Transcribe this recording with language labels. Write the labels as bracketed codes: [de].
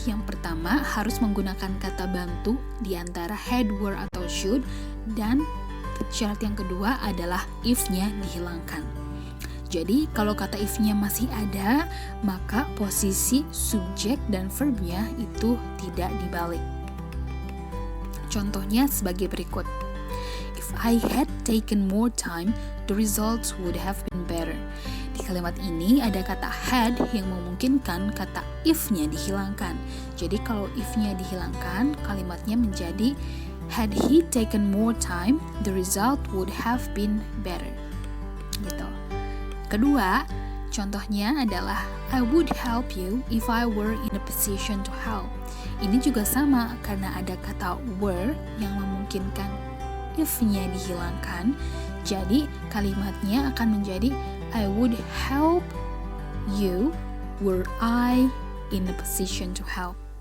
[id] Yang pertama, harus menggunakan kata bantu di antara had, were, atau should, dan syarat yang kedua adalah if-nya dihilangkan. Jadi, kalau kata if-nya masih ada, maka posisi subjek dan verbnya itu tidak dibalik. Contohnya sebagai berikut. [en] If I had taken more time, the results would have been better. [id] Di kalimat ini ada kata had yang memungkinkan kata if-nya dihilangkan. Jadi, kalau if-nya dihilangkan, kalimatnya menjadi [en] had he taken more time, the result would have been better. [id] Gitu. Kedua, contohnya adalah [en] I would help you if I were in a position to help. [id] Ini juga sama karena ada kata were yang memungkinkan if-nya dihilangkan. Jadi kalimatnya akan menjadi [en] I would help you were I in a position to help.